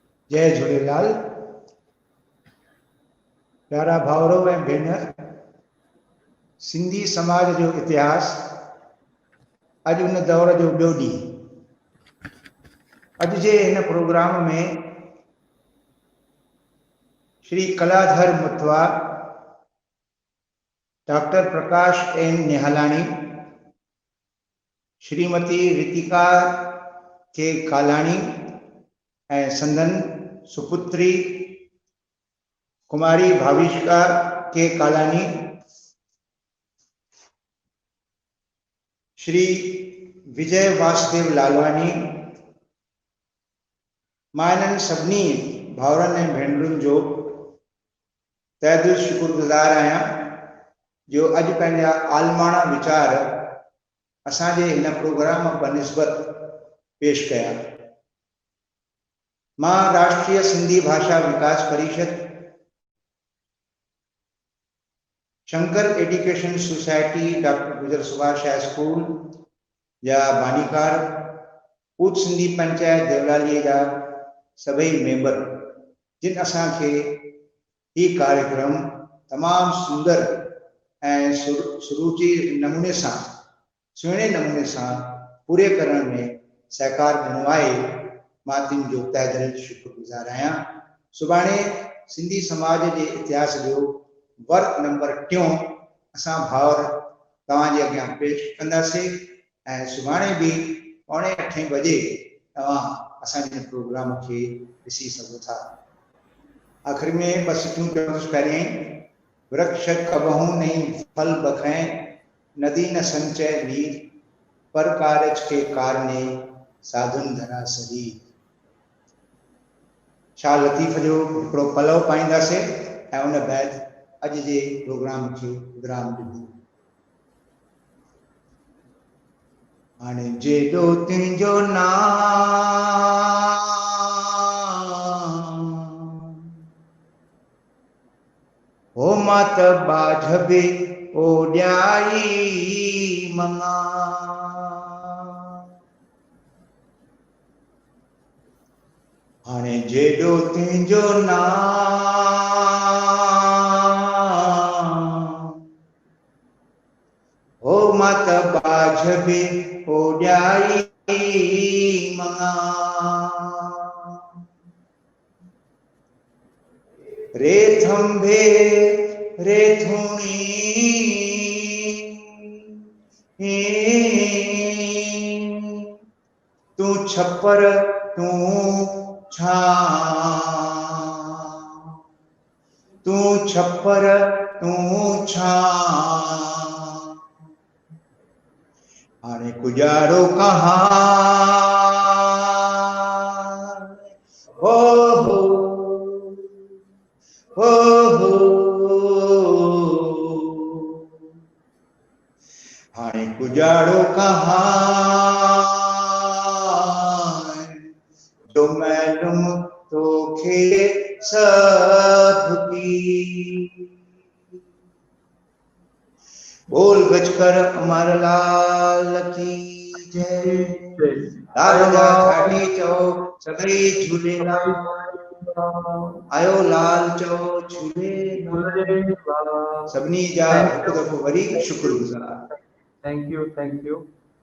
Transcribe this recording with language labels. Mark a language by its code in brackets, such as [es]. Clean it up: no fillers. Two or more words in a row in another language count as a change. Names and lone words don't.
[sd] जय झूलेलाल। प्यारा भाउरो ऐं भेनर, सिंधी समाज जो इतिहास अॼु उन दौर जो ॿियो ॾींहुं। अॼु जे हिन प्रोग्राम में श्री कलाधर मुथवा, डॉक्टर प्रकाश एन निहालाणी, श्रीमती रितिका के कालाणी ऐं संदन सुपुत्री कुमारी भाविष्का के कालानी, श्री विजय वासुदेव लालवानी, मां इन्हनि सभिनी भाउरनि ऐं भेनरुनि जो तहे दिल शुक्रगुज़ार आहियां जो अॼु पंहिंजा आलमाणा वीचार असांजे हिन प्रोग्राम बनिस्बत पेश कया। मां राष्ट्रीय सिंधी भाषा विकास परिषद, शंकर एजुकेशन सोसाइटी, डॉक्टर गुजर सुभाष हाई स्कूल जा बानीकार, पूत सिंधी पंचायत देवलाली जा सभई मेंबर, जिन असांखे ही कार्यक्रम तमाम सुंदर ऐं सुरुचि नमूने सां, सुहिणे नमूने सां पूरे करण में सहकार ॾिनो आहे। मां तिन जो तहे दिल शुक्रगुज़ार आहियां। सुभाणे सिंधी समाज जे इतिहास जो वर्क नंबर 3 असां भाउर तव्हांजे अॻियां पेश कंदासीं ऐं सुभाणे बि 7:45 बजे तव्हां असांजे प्रोग्राम खे ॾिसी सघो था। आख़िर में बस तूं चवंदुसि पहिरियों ई, [hi] वृक्ष कबहू नहीं फल बखें, नदी न संचय नीर, पर कारज के कारणे साधुन धरा सही। [sd] शाह लतीफ़ जो हिकिड़ो पलव पाईंदासीं ऐं उन बैदि अॼु जे प्रोग्राम खे विराम ॾिबो। हाणे जेॾो तुंहिंजो नाम हो मात बाझ बि ओॾाई मङा, हाणे जेॾो तुंहिंजो नाम हो मात बाझ बि ओॾाई मङा, रे थंभे रे थूणी तू छपर तू छा, तू छपर तू छा, हाणे गुजारो कहाँ हो हाणे गुजारो कहाँ जो मालूम तोखे सबकी। [hi] बोल गजकर अमरलाल की जय। [sd] राजा ठाठी चओ सगड़ी झूलेलाल, आयो लाल चओ झूलेलाल। सभिनी जा हिकु दफ़ो वरी शुक्रगुज़ार। [en] Thank you.